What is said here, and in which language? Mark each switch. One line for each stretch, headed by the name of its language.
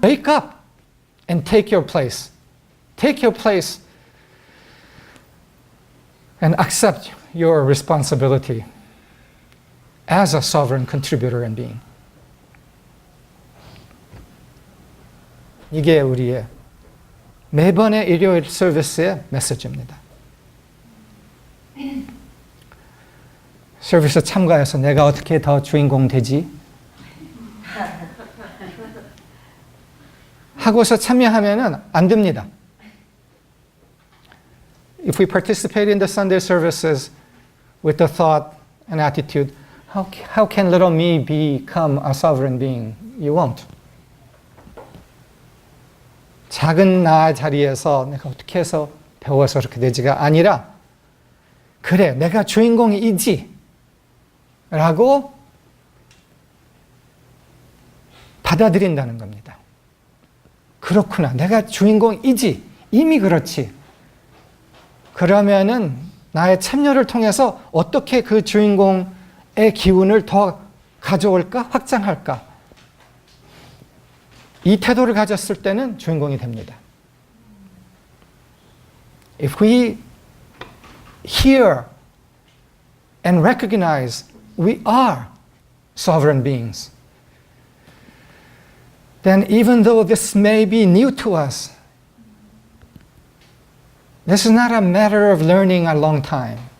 English: Wake up and take your place. Take your place and accept your responsibility as a sovereign contributor and being.
Korean: 이게 우리의 매번의 일요일 서비스의 메시지입니다. 서비스 참가해서 내가 어떻게 더 주인공 되지? 하고서 참여하면은 안 됩니다.
English: If we participate in the Sunday services with the thought and attitude, how can little me become a sovereign being? You won't.
Korean: 작은 나 자리에서 내가 어떻게 해서 배워서 그렇게 되지가 아니라 그래, 내가 주인공이지 라고 받아들인다는 겁니다. 그렇구나, 내가 주인공이지, 이미 그렇지. 그러면은 나의 참여를 통해서 어떻게 그 주인공의 기운을 더 가져올까, 확장할까? 이 태도를 가졌을 때는 주인공이 됩니다.
English: If we hear and recognize we are sovereign beings, then even though this may be new to us, this is not a matter of learning a long time.